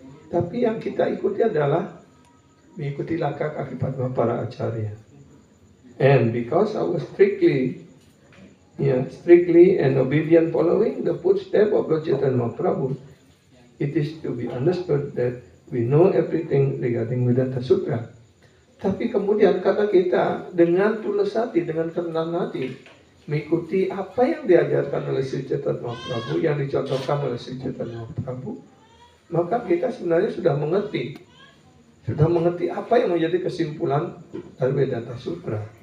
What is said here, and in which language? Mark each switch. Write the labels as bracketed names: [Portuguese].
[Indonesian] Tapi yang kita ikuti adalah mengikuti langkah kaki padma para Acharya. [English] And because I was strictly and obedient following the footsteps of Lord Chaitanya Mahaprabhu, it is to be understood that we know everything regarding Vedanta Sutra. [Indonesian] Tapi kemudian karena kita dengan tulus hati, dengan kerendahan hati, mengikuti apa yang diajarkan oleh Sri Chaitanya Mahaprabhu, yang dicontohkan oleh Sri Chaitanya Mahaprabhu, maka kita sebenarnya sudah mengerti apa yang menjadi kesimpulan dari Vedanta Sutra.